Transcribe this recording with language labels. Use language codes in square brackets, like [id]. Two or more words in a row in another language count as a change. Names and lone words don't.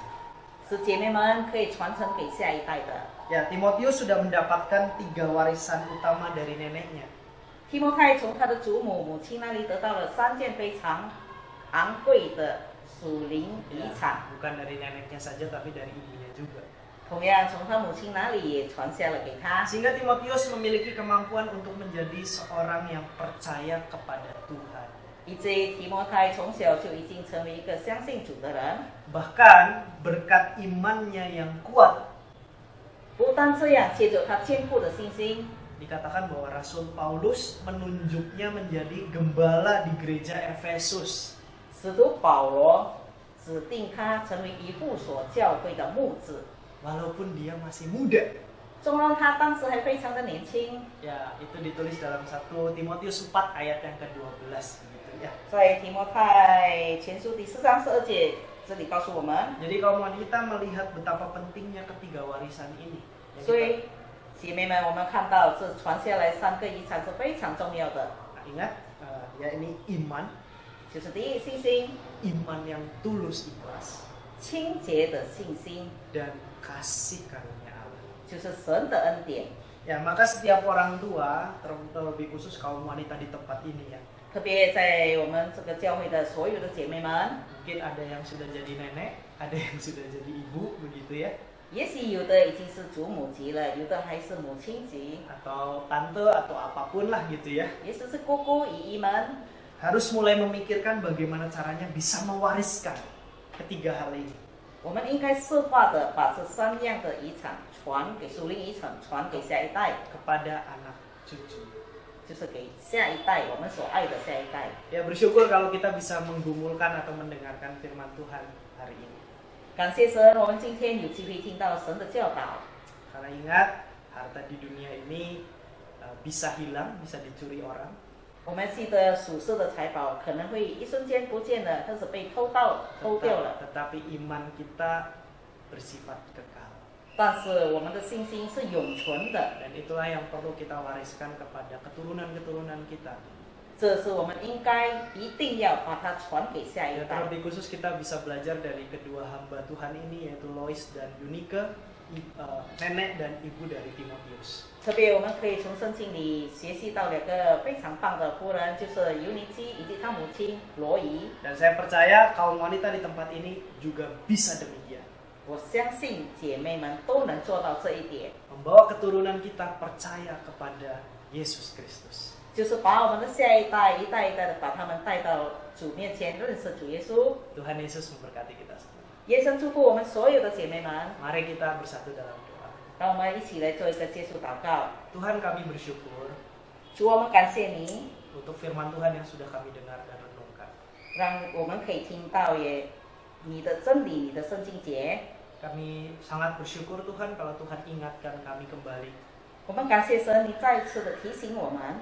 [zh] 使姐妹们可以传承给下一代的。 [id] Ya, Timotius sudah mendapatkan 3 warisan utama dari neneknya. [zh] 提摩太从他的祖母、母亲那里得到了3件非常昂贵的属灵遗 [id] Ya, [zh] 产， [id] bukan dari neneknya saja tapi dari ibunya juga. [zh] 同样从他母亲那里也传下了给他。 [id] Sehingga Timotius memiliki kemampuan untuk menjadi seorang yang percaya kepada Tuhan. [zh] 以至于提摩太从小就已经成为一个相信主的人。 [id] Bahkan berkat imannya yang kuat, [zh] 不单这样，借着他坚固的信心， [id] dikatakan bahwa Rasul Paulus menunjuknya menjadi gembala di gereja Efesus. [zh] 使徒保罗指定他成为一部所教会的牧子。 [id] Walaupun dia masih muda. [zh] 纵然他当时还非常的年轻， [id] Ya, itu ditulis dalam 1 Timotius 4 ayat yang ke-12 gitu ya. [zh] 在提摩太前书第4章12节，这里告诉我们， [id] Jadi kaum wanita melihat betapa pentingnya ketiga warisan ini. Yang [zh] 所 [id] kita- [zh] 以姐妹们，我们看到这传下来3个遗产是非常重要的， [id] Nah, ingat, ya ini iman, [zh] 就是第一信心， [id] iman yang tulus ikhlas, [zh] 清洁的信心， [id] dan kasih karunia Allah. [zh] 就是神的恩典。 [id] Ya, maka setiap orang tua, terlebih khusus kaum wanita di tempat ini ya, [zh] 特别在我们这个教会的所有的姐妹们， [id] mungkin ada yang sudah jadi nenek, ada yang sudah jadi ibu begitu ya, [zh] 也许有的已经是祖母级了，有的还是母亲级， [id] atau tante atau apapun lah gitu ya, [zh] 也许是姑姑姨姨们， [id] harus mulai memikirkan bagaimana caranya bisa mewariskan ketiga hal ini. [zh] 我们应该设法的把这3样的遗产传给属灵遗产，传给下一代， [id] kepada anak cucu. [zh] 就是给下一代我们所爱的下一代。 [id] Ya, bersyukur kalau kita bisa menggumulkan atau mendengarkan firman Tuhan hari ini. [zh] 感谢神，我们今天有机会听到神的教导。 [id] Karena ingat, harta di dunia ini bisa hilang, bisa dicuri orang. [zh] 我们记得属世的财宝可能会一瞬间不见了，或者被偷掉了， [id] Tetapi iman kita bersifat kekal. [zh] 但是我们的信心是永存的， [id] Dan itulah yang perlu kita wariskan kepada keturunan-keturunan kita. [zh] 这是我们应该一定要把它传给下一 [id] Ya, [zh] 代。 [id] terlebih khusus kita bisa belajar dari kedua hamba Tuhan ini, yaitu Lois dan Yunike, nenek dan ibu dari Timotius. [zh] 特别我们可以从圣经里学习到2个非常棒的夫人，就是尤尼基以及她母亲罗伊。 [id] Dan saya percaya kaum wanita di tempat ini juga bisa demikian. [zh] 我相信姐妹们都能做到这一点， [id] Membawa keturunan kita percaya kepada Yesus Kristus. [zh] 就是把我们的下一代一代一代的把他们带到主面前，认识主耶稣。 [id] Tuhan Yesus memberkati kita semua. [zh] 耶稣祝福我们所有的姐妹们。 [id] Mari kita bersatu dalam doa. [zh] 让我们一起来做一个结束祷告。 [id] Tuhan, kami bersyukur [zh] 主，我们感谢你， [id] untuk firman Tuhan yang sudah kami dengar dan renungkan. [zh] 让我们可以听到你的真理，你的圣经节。 [id] Kami sangat bersyukur Tuhan kalau Tuhan ingatkan kami kembali. [zh] 我们感谢神，你再次的提醒我们，